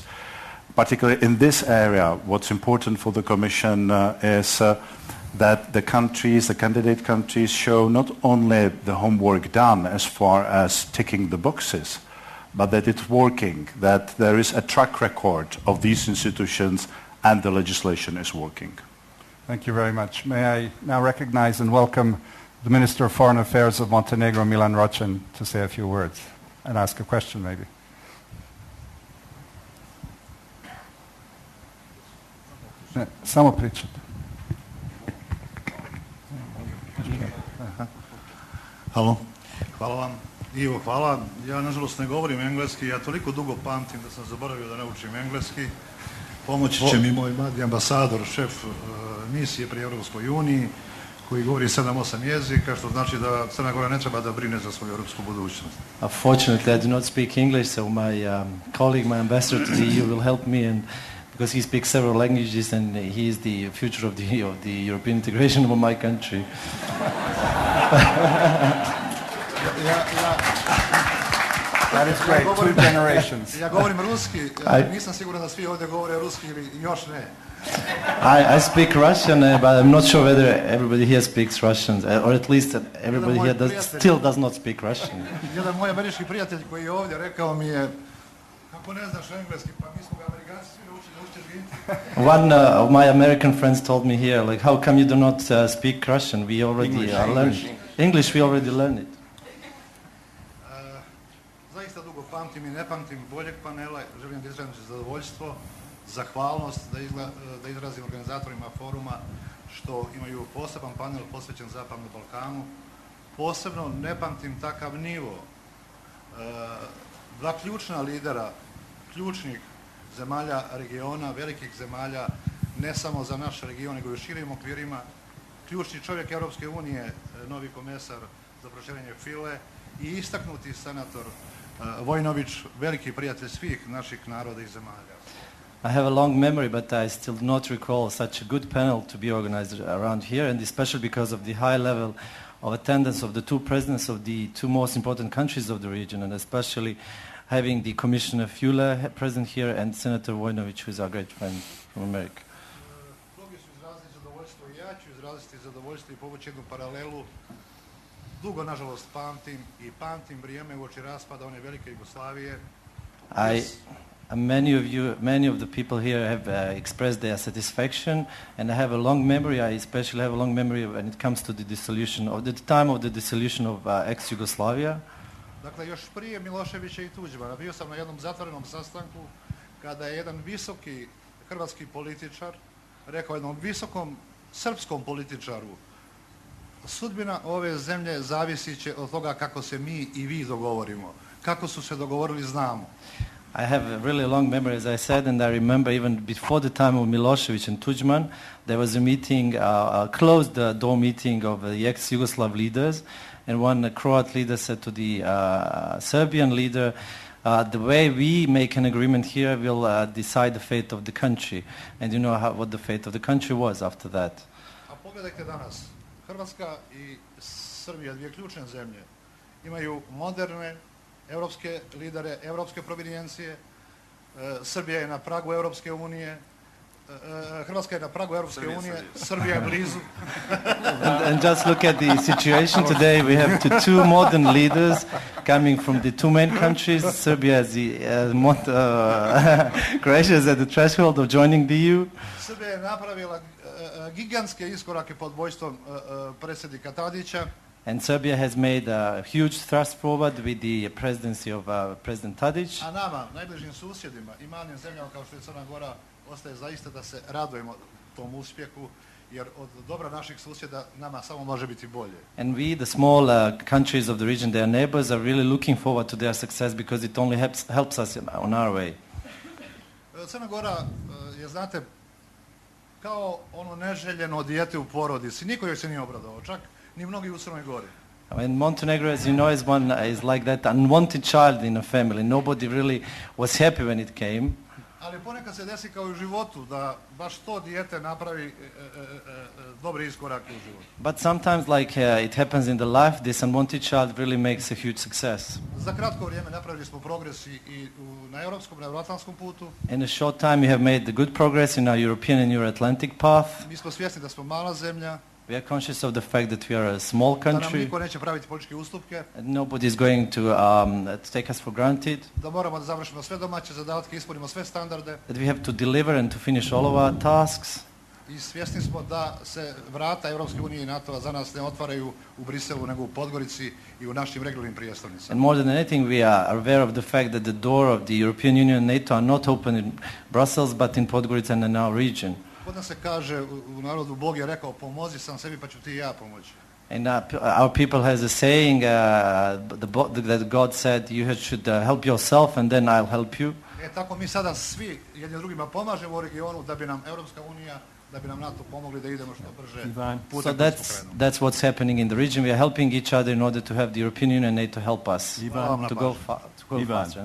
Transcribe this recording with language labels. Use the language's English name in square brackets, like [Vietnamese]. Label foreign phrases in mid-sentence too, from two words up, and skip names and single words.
[English] Particularly in this area, what's important for the Commission is that the countries, the candidate countries, show not only the homework done as far as ticking the boxes, but that it's working, that there is a track record of these institutions and the legislation is working. Thank you very much. May I now recognize and welcome the Minister of Foreign Affairs of Montenegro, Milan Ročen, to say a few words and ask a question maybe. [Serbian] Samo pričate. Halo. Hvala vam. Ivo, hvala. Ja nažalost ne govorim engleski, ja toliko dugo pamtim da sam zaboravio da naučim engleski. Pomoći će mi moj mladi ambasador, šef misije pri Europskoj uniji, koji govori 7-8 jezika, što znači da Crna Gora ne treba da brine za svoju europsku budućnost. [English] Unfortunately, I do not speak English, so my colleague, my ambassador to the EU will help me, and because he speaks several languages and he is the future of the European integration of my country. That is great, 2 generations. [Serbian] Ja govorim ruski, nisam siguran da svi ovdje govore ruski ili još ne. [English] I speak Russian, but I'm not sure whether everybody here speaks Russian, or at least everybody here still does not speak Russian. [Serbian] Jedan moj američki prijatelj koji je ovdje rekao mi je, kako ne znaš engleski, pa mi smo ga Amerikanci svi naučili, naučite ga. [English] One of my American friends told me here, like, how come you do not speak Russian? We already learned English. We already learned it. [Serbian] Zaista dugo pamtim i ne pamtim boljeg panela. Želim da izrazim zadovoljstvo, zahvalnost da izrazim organizatorima foruma što imaju poseban panel posvećen Zapadnom Balkanu. Posebno ne pamtim takav nivo. Dva ključna lidera, ključnih zemalja regiona, velikih zemalja, ne samo za naš region, nego i u širim okvirima. Ključni čovjek Europske unije, novi komesar za proširenje Füle i istaknuti senator Voinovich, veliki prijatelj svih naših naroda i zemalja. [English] I have a long memory, but I still do not recall such a good panel to be organized around here, and especially because of the high level of attendance of the 2 presidents of the 2 most important countries of the region, and especially having the Commissioner Füle present here and Senator Voinovich, who is our great friend from America. [Serbian] Mnogi su izrazili zadovoljstvo i ja ću izraziti zadovoljstvo i povući jednu paralelu. Dugo, nažalost, pamtim vrijeme uoči raspada one velike Jugoslavije. [English] Many of the people here have expressed their satisfaction, and I have a long memory. I especially have a long memory when it comes to the dissolution, of the time of the dissolution of ex-Yugoslavia. [Serbian] Dakle, još prije Miloševića i Tuđmana bio sam na jednom zatvorenom sastanku kada je jedan visoki hrvatski političar rekao jednom visokom srpskom političaru: sudbina ove zemlje zavisit će od toga kako se mi i vi dogovorimo. Kako su se dogovorili znamo. [English] I have a really long memory, as I said, and I remember even before the time of Milosevic and Tudjman, there was a meeting, a closed-door meeting of the ex-Yugoslav leaders, and one Croat leader said to the Serbian leader, the way we make an agreement here will decide the fate of the country. And you know what the fate of the country was after that. [Serbian] A pogledajte danas, Hrvatska I Srbija, dvije ključne zemlje, imaju moderne europske lidere, europske provenijencije. Srbija je na pragu Europske unije, Hrvatska je na pragu Europske unije, Srbija je blizu. [English] And just look at the situation today. We have two modern leaders coming from the two main countries. Serbia is Croatia is at the threshold of joining the EU. [Serbian] Srbija je napravila gigantske iskorake pod vojstvom predsjednika Tadića. [English] And Serbia has made a huge thrust forward with the presidency of President Tadić. [Serbian] A nama, najbližim susjedima I malim zemljama kao što je Crna Gora, ostaje zaista da se radujemo tom uspjehu, jer od dobra naših susjeda nama samo može biti bolje. [English] And we, the small countries of the region, their neighbors, are really looking forward to their success because it only helps us on our way. [Serbian] Crna Gora je, znate, kao ono neželjeno dijete u porodici. Niko joj se nije obradovao, čak ni mnogi u Crnoj Gori. [English] And Montenegro, as you know, is like that unwanted child in a family. Nobody really was happy when it came. [Serbian] Ali ponekad se desi kao u životu da baš to dijete napravi dobre iskorake u životu. [English] But sometimes, like it happens in the life, this unwanted child really makes a huge success. [Serbian] Za kratko vrijeme napravili smo progres I na europskom, na euroatlantskom putu. [English] In a short time, we have made the good progress in our European and Euro-Atlantic path. [Serbian] Mi smo svjesni da smo mala zemlja. [English] We are conscious of the fact that we are a small country. [Serbian] Da nam niko neće praviti političke ustupke. [English] And nobody is going to take us for granted. [Serbian] Da moramo da završimo sve domaće zadatke, ispunimo sve standarde. [English] That we have to deliver and to finish all of our tasks. [Serbian] I svjesni smo da se vrata Europske unije I NATO-a za nas ne otvaraju u Briselu, nego u Podgorici I u našim regionalnim prijestolnicama. [English] And more than anything, we are aware of the fact that the door of the European Union and NATO are not open in Brussels, but in Podgorica and in our region. [Serbian] Kod nas se kaže u narodu, Bog je rekao, pomozi sam sebi pa ću ti I ja pomoći. [English] And our people has a saying that God said, you should help yourself and then I'll help you. [Serbian] Tako mi sada svi jedni drugima pomažemo u regionu da bi nam Europska unija, da bi nam NATO pomogli da idemo što brže putem [English] So that's what's happening in the region. We are helping each other in order to have the European Union and NATO help us to go faster.